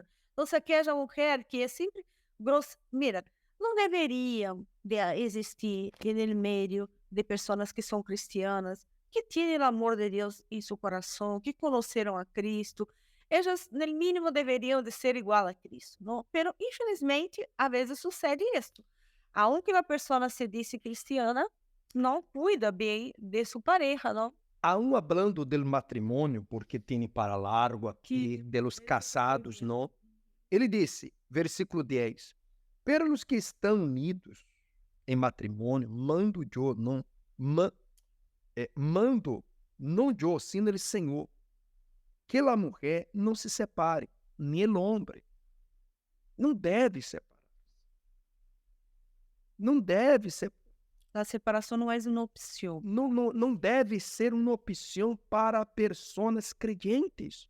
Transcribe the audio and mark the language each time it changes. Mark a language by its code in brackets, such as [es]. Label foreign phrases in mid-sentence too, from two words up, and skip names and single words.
[pt] Então, aquela mulher que é sempre grossa, mira, não deveria de existir no meio de pessoas que são cristianas, que têm o amor de Deus em seu coração, que conheceram a Cristo. Elas, no mínimo, deveriam de ser igual a Cristo, não? Pero, infelizmente, às vezes sucede isto. Aunque a pessoa se diz cristiana, não cuida bem de sua pareja, não? [es] Aún hablando del [pt] matrimônio, porque tem para largo aqui, [es] de los casados, [pt] não? Ele disse, versículo 10, pero os que estão unidos em matrimônio, mando eu, eu, [es] sino el [pt] Senhor, que a mulher não se separe, nem o homem. Não deve separar. Não deve separar. A separação não é uma opção. Não deve ser uma opção para pessoas crentes.